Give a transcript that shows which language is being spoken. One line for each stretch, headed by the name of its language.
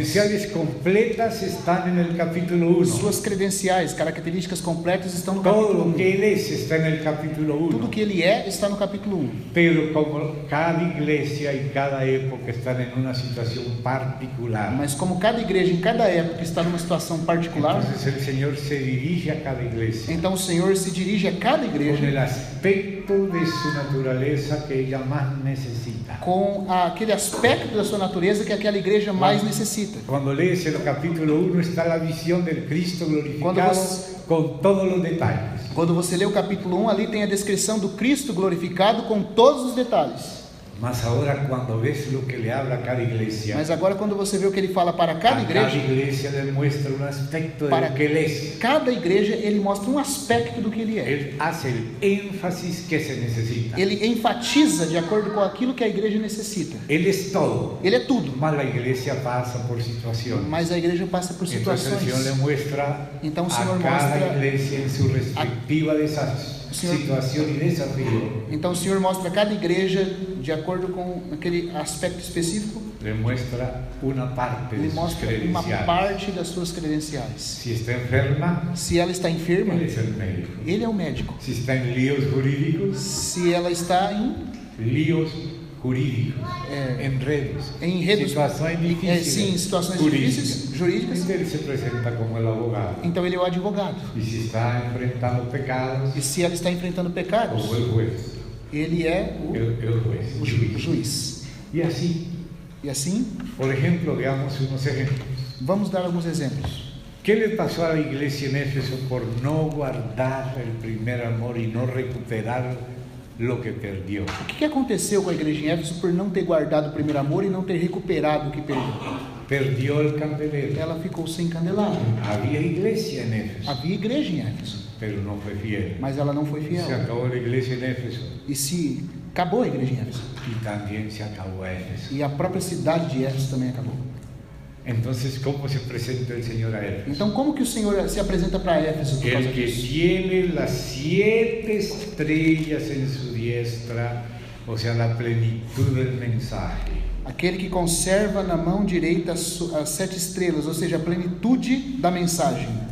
Spanish: credenciales completas están en el capítulo 1.
Portuguese: Suas credenciais, características completas estão no capítulo
Spanish: Todo
Portuguese: 1.
Spanish: lo que Él es está en el capítulo 1.
Portuguese: Tudo que ele é está no capítulo 1.
Spanish: Pero como cada iglesia y cada época están en una situación particular,
Portuguese: Mas como cada igreja em cada época está numa situação particular,
Spanish: entonces el Señor se dirige a cada iglesia
Portuguese: então o Senhor se dirige a cada
Spanish: con
Portuguese: igreja
Spanish: el aspecto de su naturaleza que ella más necesita.
Portuguese: com aquele aspecto da sua natureza que aquela igreja mais necessita.
Spanish: Cuando lees el capítulo 1 está la visión del Cristo glorificado
Portuguese: Cuando vos-
Spanish: con todos los detalles.
Portuguese: Quando você lê o capítulo 1, ali tem a descrição do Cristo glorificado com todos os detalhes.
Spanish: Mas ahora cuando ves lo que le habla a cada iglesia,
Portuguese: Mas agora quando você vê o que ele fala para cada
Spanish: a cada
Portuguese: igreja,
Spanish: iglesia le muestra un aspecto de
Portuguese: Para-
Spanish: lo que Él es.
Portuguese: cada igreja ele mostra um aspecto do que ele é.
Spanish: Él hace el énfasis que se necesita.
Portuguese: Ele enfatiza de acordo com aquilo que a igreja necessita.
Spanish: Él es todo.
Portuguese: Ele é tudo,
Spanish: Mas la iglesia pasa por situaciones.
Portuguese: mas a igreja passa por
Spanish: Entonces el Señor le
Portuguese: situações.
Spanish: muestra
Portuguese: Então o
Spanish: a
Portuguese: Senhor
Spanish: cada
Portuguese: mostra-
Spanish: iglesia en su respectiva
Portuguese: Señor-
Spanish: situación y desafío.
Portuguese: Então o Senhor mostra a cada igreja de acordo com aquele aspecto específico.
Spanish: Le muestra una parte de
Portuguese: Ele
Spanish: sus
Portuguese: mostra uma
Spanish: credenciales.
Portuguese: parte das suas credenciais.
Spanish: Si está enferma,
Portuguese: Se ela está enferma,
Spanish: Él es el médico.
Portuguese: ele é o médico.
Spanish: Si está en líos jurídicos,
Portuguese: Se ela está
Spanish: líos jurídicos,
Portuguese: É. enredos, em enredos, situações difíceis, sim, situações jurídicas. difíceis, jurídicas,
Spanish: Entonces Él se presenta como el abogado.
Portuguese: então ele é o advogado.
Spanish: Y si está enfrentando pecados,
Portuguese: E se ela está enfrentando pecados,
Spanish: como el juez,
Portuguese: ele é
Spanish: el juez,
Portuguese: o juiz.
Spanish: Y así,
Portuguese: E assim,
Spanish: por ejemplo, veamos unos ejemplos.
Portuguese: vamos dar alguns exemplos.
Spanish: ¿Qué le pasó a la iglesia en Éfeso por no guardar el primer amor y no recuperar lo que perdió?
Portuguese: O que aconteceu com a igreja em Éfeso por não ter guardado o primeiro amor e não ter recuperado o que perdeu?
Spanish: Perdió el candelero.
Portuguese: Ela ficou sem candelabro.
Spanish: Había iglesia en Éfeso,
Portuguese: Havia igreja em Éfeso,
Spanish: pero no fue fiel.
Portuguese: mas ela não foi fiel.
Spanish: Se acabó la iglesia en Éfeso
Portuguese: E se acabou a igreja em Éfeso,
Spanish: y también se acabó Éfeso.
Portuguese: e a própria cidade de Éfeso também acabou.
Spanish: Entonces, ¿cómo se presenta el Señor a Éfeso?
Portuguese: Então, como que o Senhor se apresenta para Éfeso por causa
Spanish: El que
Portuguese: disso?
Spanish: tiene las 7 estrellas en su diestra, o sea, la plenitud del mensaje.
Portuguese: Aquele que conserva na mão direita as 7 estrelas, ou seja, a plenitude da mensagem.